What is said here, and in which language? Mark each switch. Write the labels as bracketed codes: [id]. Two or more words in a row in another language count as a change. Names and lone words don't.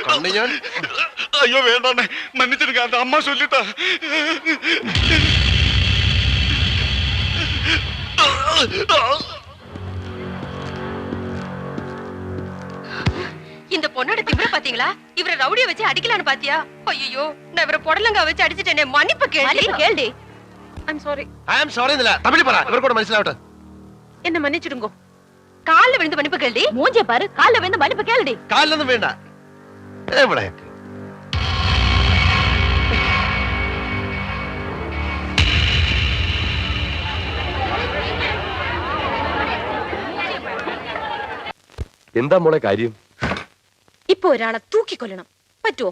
[ml] മേനോൻ അയ്യോ വേണ്ടേ മന്നിച്ചിരിക്കാത്ത അമ്മ ചൊല്ലിട്ടാ [ta] இந்த பொண்ணோட திமிர பாத்தீங்களா? இவரை ரவுடிய வச்சு அடிக்கலான்னு பாத்தியா? ஐயோ நான் இவரை புடலங்கா வச்சு அடிச்சிட்டேனே. மன்னிப்பு கேள்டி. [en] I'm sorry. I am sorry [ml] എന്നല്ല തമിഴ് പറ ഇവർക്കൂടെ മനസ്സിലാവട്ടെ. [ta] என்ன மன்னிச்சிடுங்கோ. கால்ல விழுந்து மன்னிப்பு கேள்டி. மூஞ்சே பாரு. கால்ல விழுந்து மன்னிப்பு கேள்டி. [ml] കാലിലൊന്നും വേണ്ട. എവിടെ? എന്താ മോളെ കാര്യം? ഇപ്പൊ ഒരാളെ തൂക്കിക്കൊല്ലണം. പറ്റുമോ?